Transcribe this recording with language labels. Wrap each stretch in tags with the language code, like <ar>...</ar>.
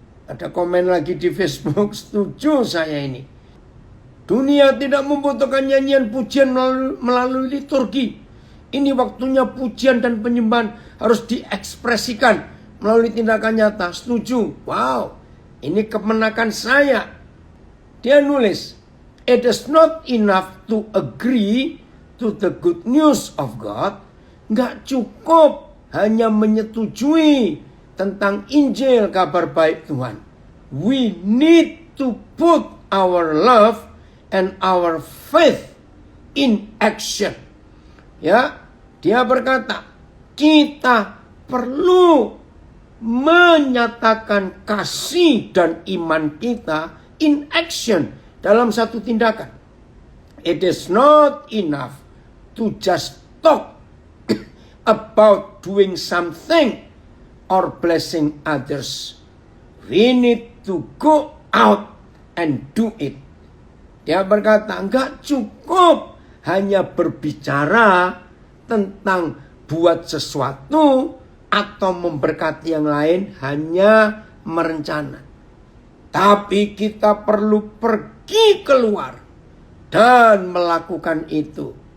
<id>Ada komen lagi di Facebook, setuju saya ini. Dunia tidak membutuhkan nyanyian pujian melalui liturgi. Ini waktunya pujian dan penyembahan harus diekspresikan melalui tindakan nyata. Setuju? Wow, ini kemenakan saya. Dia nulis,</id> <en>it is not enough to agree to the good news of God.</en> <id>Nggak cukup hanya menyetujui tentang Injil, kabar baik Tuhan.</id> <en>We need to put our love and our faith in action.</en> <id>Ya, dia berkata, kita perlu menyatakan kasih dan iman kita</id> <en>in action,</en> <id>dalam satu tindakan.</id> <en>It is not enough to just talk about doing something or blessing others. We need to go out and do it.</en> <id>Dia berkata, enggak cukup hanya berbicara tentang buat sesuatu atau memberkati yang lain, hanya merencana. Tapi kita perlu pergi keluar dan melakukan itu.</id>